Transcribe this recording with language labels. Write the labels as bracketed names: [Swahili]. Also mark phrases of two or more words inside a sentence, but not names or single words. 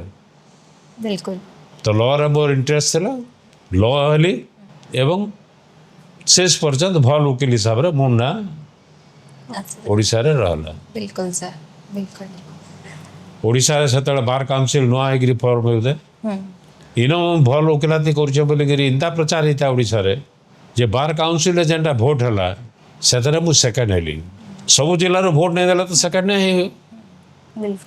[Hindi] बिल्कुल [Odia] ତ ଲରେ ମୋର ଇଣ୍ଟରେଷ୍ଟ ଥିଲା ଲ ହେଲି ଏବଂ ଶେଷ ପର୍ଯ୍ୟନ୍ତ ଭଲ ଓକିଲ ହିସାବରେ ମୋ ନାଁ ଓଡ଼ିଶାରେ ରହିଲା [Hindi] बिल्कुल सर बिल्कुल [Odia] ଓଡ଼ିଶାରେ ସେତେବେଳେ ବାର୍ କାଉନସିଲ୍ ନୂଆ ହେଇକିରି ଫର୍ମ ହେଉଥାଏ ଇନ ଭଲ ଓକିଲାତି କରୁଛେ ବୋଲିକିରି ଇନ୍ତା ପ୍ରଚାର ହେଇଥିଲା ଓଡ଼ିଶାରେ ଯେ ବାର୍ କାଉନସିଲ୍ରେ ଯେନ୍ଟା ଭୋଟ୍ ହେଲା ସେଥିରେ ମୁଁ ସେକେଣ୍ଡ ହେଲି ସବୁ ଜିଲ୍ଲାରୁ ଭୋଟ୍ ନେଇଦେଲା ତ ସେକେଣ୍ଡ ନାଇଁ ହେଇ [Hindi] बिल्कुल